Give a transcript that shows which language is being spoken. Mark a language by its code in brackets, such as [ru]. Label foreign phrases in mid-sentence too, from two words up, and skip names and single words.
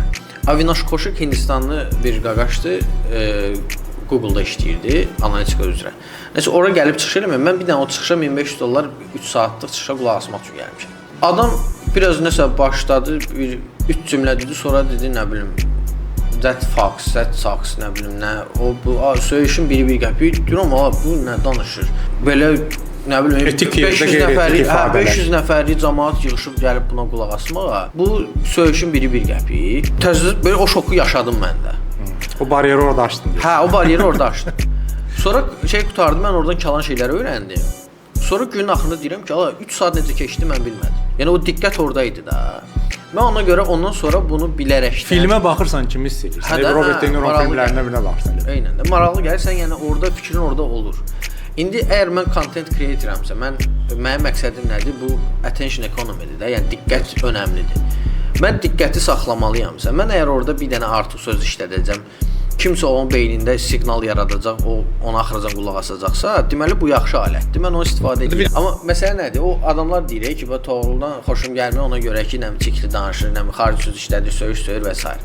[az] Avinash Koshik Hindistanlı bir qaqaşdır. Google-da işləyirdi analitika üzrə. Nəsə ora gəlib çıxış eləməyəm. Mən bir dənə o çıxışa $1500 3 saatlıq çıxışa qulaq asmaq üçün gəlmişəm. Adam biraz nəsə başladı, bir 3 cümlə dedi, sonra dedi nə bilim [en] that sucks, [az] nə bilim nə. O bu söyüşün biri bir qəpik. Deyirəm, bu nə danışır? Belə nə bilim 500 nəfərlik cəmaət yığılıb gəlib buna qulaq asmağa. Bu söyüşün biri bir qəpik. Təzədən belə o şoku yaşadım mən də. O bariyeri orada açdın. Hə, o bariyeri orada açdım. Sonra qutardı, mən oradan qalan şeyləri öyrəndim. Sonra günün axırında deyirəm ki, 3 saat necə keçdi mən bilmədim. Yəni o diqqət orada idi da. Mən ona görə ondan sonra bunu bilərəkdən filmə baxırsan kimi hiss edirsən. Robert De Niro filmlərinə bilə baxırsan. Eynən də maraqlı gəlirsən, yəni orada fikrin orada olur. İndi əgər mən [en] content creator'amsa, [az] mənim məqsədim nədir? Bu [en] attention economy- [az] dir də, yəni diqqət önəmlidir. Mən diqqəti saxlamalıyamsa, mən əgər orada bir dənə artıq söz işlədəcəm, kimsə onun beynində siqnal yaradacaq, o ona axıracan qulaq asacaqsa, deməli bu yaxşı alətdir. Mən onu istifadə edirəm. Amma məsələ nədir? O adamlar deyir ki, bu Toğruldan xoşum gəlmir ona görə ki, nə çikli danışır, nə xarici söz işlədir, söyüş söyür və s.